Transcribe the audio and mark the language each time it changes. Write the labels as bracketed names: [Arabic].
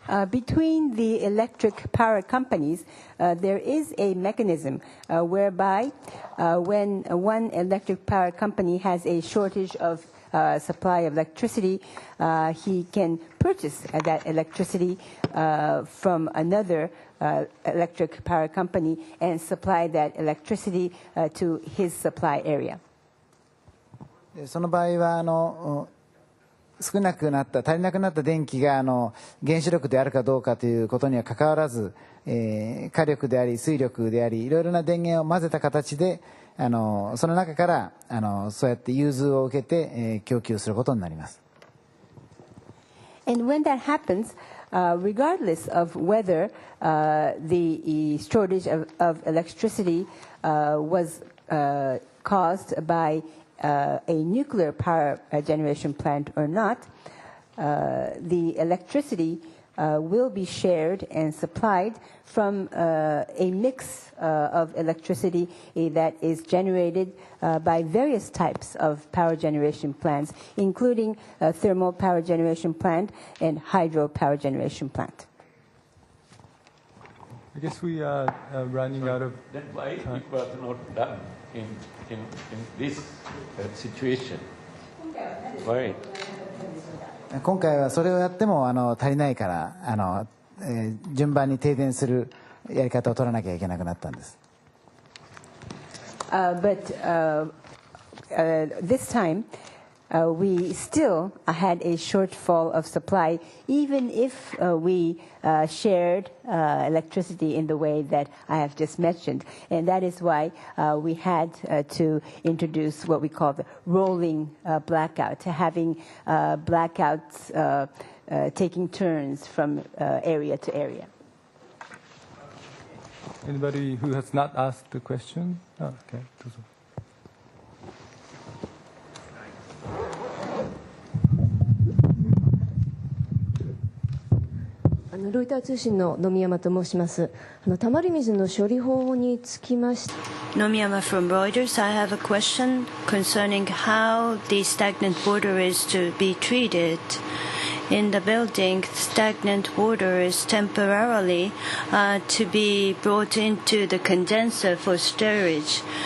[English] Between the electric power companies, there is a mechanism whereby when one electric power company has a shortage of supply of electricity, he can purchase that electricity from another electric power company and supply that electricity to his supply area. [Japanese] その場合は少なくなった、足りなくなった電気が原子力であるかどうかということにはかかわらず、火力であり水力でありいろいろな電源を混ぜた形でその中からそうやって融通を受けて、供給することになります。 [English] And when that happens, regardless of whether the shortage of electricity was caused by a nuclear power generation plant or not, the electricity will be shared and supplied from a mix of electricity that is generated by various types of power generation plants, including a thermal power generation plant and hydro power generation plant. I guess we are running out of Then why it was not done in this situation? Why? [Japanese] 今回はそれをやっても足りないから順番に停電するやり方を取らなきゃいけなくなったんです。 [English] But this time, we still had a shortfall of supply, even if we shared electricity in the way that I have just mentioned. And that is why we had to introduce what we call the rolling blackout, having blackouts taking turns from area to area. Anybody who has not asked the question? Oh, okay. [Japanese] Nomiama ロイター通信の野見山と申します。たまり水の処理法につきまして。 [English] Nomiyama from Reuters. I have a question concerning how the stagnant water is to be treated. In the building, stagnant water is temporarily to be brought into the condenser for storage.